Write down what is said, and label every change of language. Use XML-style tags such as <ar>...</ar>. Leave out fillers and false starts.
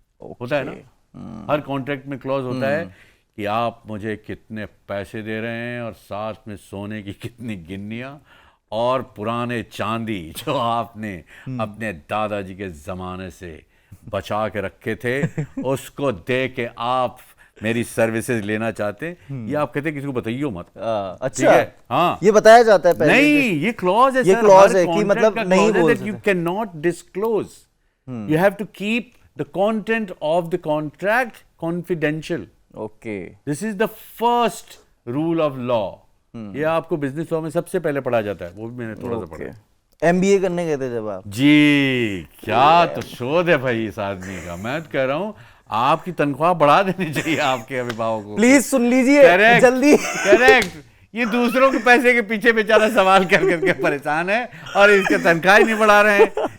<hi>होता है ना, हर कॉन्ट्रैक्ट में क्लॉज होता है कि आप मुझे कितने पैसे दे रहे हैं और साथ में सोने की कितनी गिन्नियां और पुराने चांदी जो आपने अपने दादाजी के ज़माने से बचा के रखे थे उसको दे के आप मेरी सर्विसेज लेना चाहते हैं, ये आप कहते हैं किसी को बताइए मत। अच्छा, ठीक है, हाँ, ये बताया जाता है पहले? नहीं, ये क्लॉज है ये सर, क्लॉज हर है कि मतलब contract का नहीं clause है बोल</hi> <en>that you cannot disclose. You have to keep the content of the contract confidential.</en> <hi>Okay.</hi> <en>This is the first rule of law.</en> <hi>ये आपको बिजनेस लॉ में सबसे पहले पढ़ा जाता है, वो भी मैंने थोड़ा सा पढ़ा। एमबीए करने गए थे जब आप? जी, क्या तो शोध है भाई इस आदमी का। मैं तो कह रहा हूँ आपकी तनख्वाह बढ़ा देनी चाहिए आपके अभिभावक को। प्लीज सुन लीजिए जल्दी। करेक्ट, ये दूसरों के पैसे के पीछे बेचारा सवाल कर करके परेशान है और इसके तनख्वाह ही नहीं बढ़ा रहे हैं।</hi>